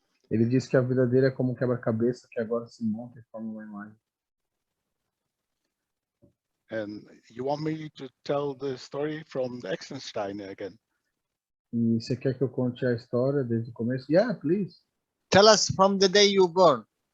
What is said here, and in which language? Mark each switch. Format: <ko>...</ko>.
<pt>Ele disse que a vida dele é como um quebra-cabeça que agora se monta e forma uma imagem.</pt> <en>And you want me to tell the story from the Exenstein again?</en> <pt>E você quer que eu conte a história desde o começo?</pt> <en>Yeah, please. Tell us from the day you born.</en>